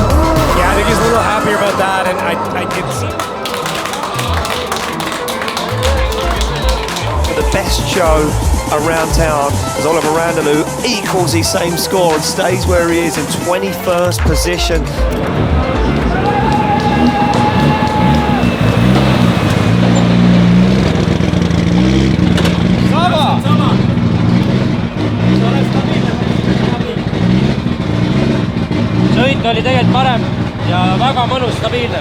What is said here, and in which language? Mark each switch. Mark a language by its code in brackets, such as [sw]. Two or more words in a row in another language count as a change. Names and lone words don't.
[en] Yeah, I think he's a little happier about that, and I did see. The best show around town as Oliver Randaloo equals his same score and stays where he is in 21st position. [et] Sõit oli tegelikult parem ja väga mõnus, stabiilne.